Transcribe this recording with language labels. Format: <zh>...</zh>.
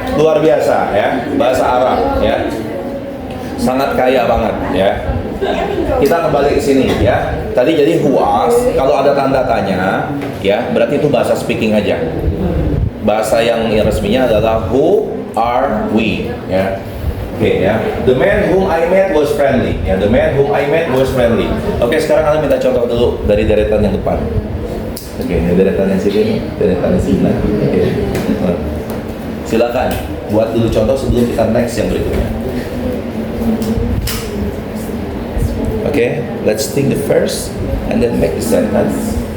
<id>Luar biasa ya, bahasa Arab ya. Sangat kaya banget ya. Kita kembali ke sini ya. Tadi jadi who us, kalau ada tanda tanya ya, berarti itu bahasa speaking aja. Bahasa yang resminya adalah who are we ya. Oke ya.</id> <en>The man whom I met was friendly ya. The man whom I met was friendly.</en> <id>Oke, sekarang kalian minta contoh dulu dari deretan yang depan. Oke, deretan yang sini, deretan yang sini. Oke. Silakan buat dulu contoh sebelum kita next yang berikutnya.</id> <en>Okay, let's think the first and then make the sentence.</en>